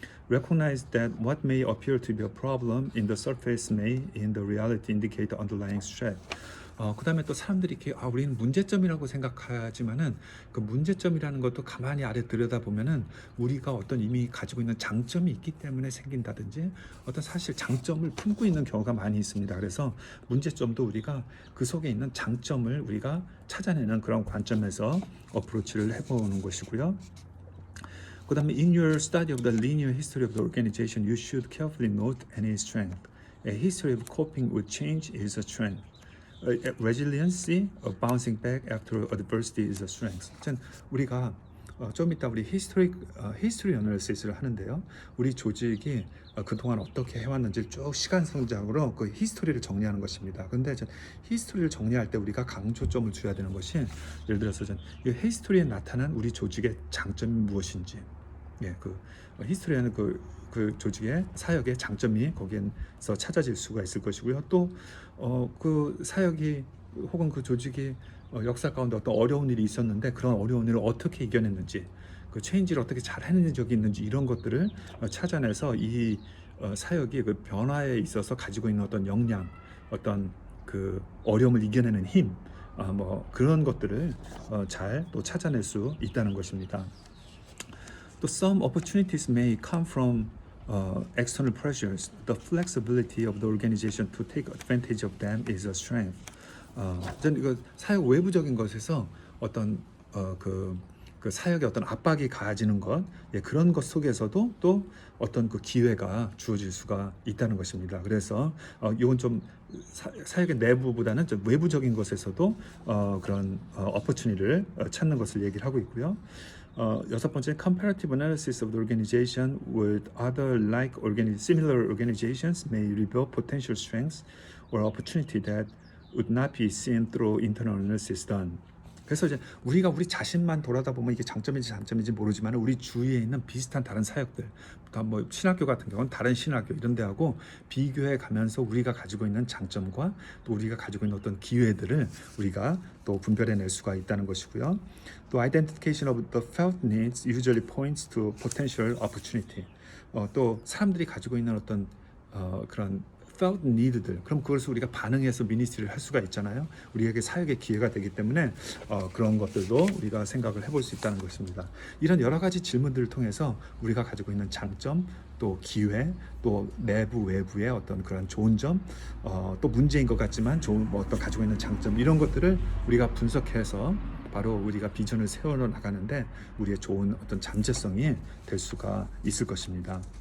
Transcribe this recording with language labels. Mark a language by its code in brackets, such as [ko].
[en] Recognize that what may appear to be a problem in the surface may, in the reality, indicate the underlying threat. [ko] 그 다음에 또 사람들이 이렇게 우리는 문제점이라고 생각하지만은 그 문제점이라는 것도 가만히 아래 들여다보면은 우리가 어떤 이미 가지고 있는 장점이 있기 때문에 생긴다든지 어떤 사실 장점을 품고 있는 경우가 많이 있습니다. 그래서 문제점도 우리가 그 속에 있는 장점을 우리가 찾아내는 그런 관점에서 어프로치를 해보는 것이고요. 그 다음에 [en] in your study of the linear history of the organization, you should carefully note any strength. A history of coping with change is a strength. Resiliency of bouncing back after adversity is a strength. [ko] 우리가 좀 이따 우리 히스토리 어널리시스를 하는데요. 우리 조직이 그동안 어떻게 해왔는지 쭉 시간 성장으로 그 히스토리를 정리하는 것입니다. 근데 히스토리를 정리할 때 우리가 강조점을 줘야 되는 것이 예를 들어서 이 히스토리에 나타난 우리 조직의 장점이 무엇인지, 그 히스토리에는 그 조직의 사역의 장점이 거기에서 찾아질 수가 있을 것이고요. 또 그 사역이 혹은 그 조직이 역사 가운데 어떤 어려운 일이 있었는데 그런 어려운 일을 어떻게 이겨냈는지, 그 체인지를 어떻게 잘 해낸 적이 있는지 이런 것들을 찾아내서 이 사역이 그 변화에 있어서 가지고 있는 어떤 역량, 어떤 그 어려움을 이겨내는 힘, 그런 것들을 잘 또 찾아낼 수 있다는 것입니다. 또 [en] some opportunities may come from external pressures. The flexibility of the organization to take advantage of them is a strength. [ko] 저는 이거 사역 외부적인 것에서 어떤 그 사역의 어떤 압박이 가해지는 것, 그런 것 속에서도 또 어떤 그 기회가 주어질 수가 있다는 것입니다. 그래서 이건 좀 사역의 내부보다는 좀 외부적인 것에서도 그런 어퍼추니티를 찾는 것을 얘기를 하고 있고요. 여섯 번째, [en] comparative analysis of the organization with other similar organizations may reveal potential strengths or opportunity that would not be seen through internal analysis done. [ko] 그래서 이제 우리가 우리 자신만 돌아다 보면 이게 장점인지 단점인지 모르지만 우리 주위에 있는 비슷한 다른 사역들, 그러니까 뭐 신학교 같은 경우는 다른 신학교 이런 데하고 비교해 가면서 우리가 가지고 있는 장점과 또 우리가 가지고 있는 어떤 기회들을 우리가 또 분별해낼 수가 있다는 것이고요. 또 [en] identification of the felt needs usually points to potential opportunity. [ko] 또 사람들이 가지고 있는 어떤 그런 felt need들, 그럼 그것을 우리가 반응해서 미니스트리를 할 수가 있잖아요. 우리에게 사역의 기회가 되기 때문에 그런 것들도 우리가 생각을 해볼 수 있다는 것입니다. 이런 여러 가지 질문들을 통해서 우리가 가지고 있는 장점, 또 기회, 또 내부 외부의 어떤 그런 좋은 점, 또 문제인 것 같지만 좋은 어떤 가지고 있는 장점, 이런 것들을 우리가 분석해서 바로 우리가 비전을 세워 나가는데 우리의 좋은 어떤 잠재성이 될 수가 있을 것입니다.